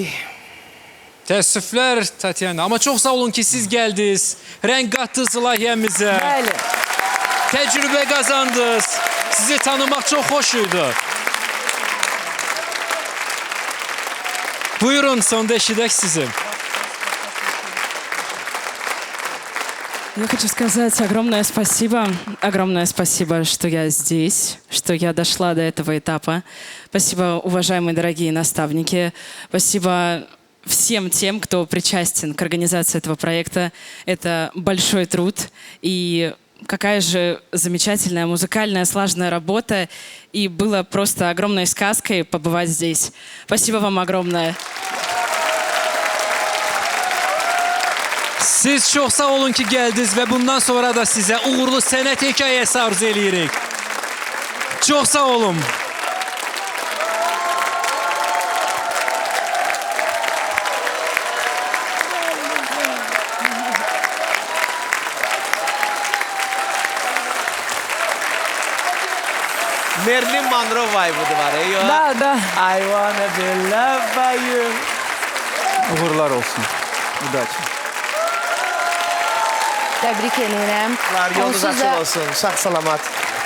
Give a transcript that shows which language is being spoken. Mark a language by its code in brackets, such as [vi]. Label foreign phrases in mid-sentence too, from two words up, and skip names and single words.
[az] Təəssüflər Tatyana, amma çox sağ olun ki, siz gəldiniz. Rəng qatdınız layihəmizə. Bəli. Təcrübə qazandınız. Sizi tanımaq çox xoş idi. Buyurun, sonda eşidək sizi. [ru] Я хочу сказать огромное спасибо, что я здесь, что я дошла до этого этапа. Спасибо, уважаемые дорогие наставники. Спасибо всем тем, кто причастен к организации этого проекта. Это большой труд и какая же замечательная музыкальная слаженная работа. И было просто огромной сказкой побывать здесь. Спасибо вам огромное. [az] Siz çox sağ olun ki, gəldiniz və bundan sonra da sizə uğurlu sənət hekayəsi arzu eləyirik. Çox sağ olun. Marilyn Monroe vibe'ı var. Da. [en] I wanna be loved by you. [az] Uğurlar olsun. Udacı. Təbrik edirəm. Yolunuz Onsuz da açıq olsun. Sağ salamat.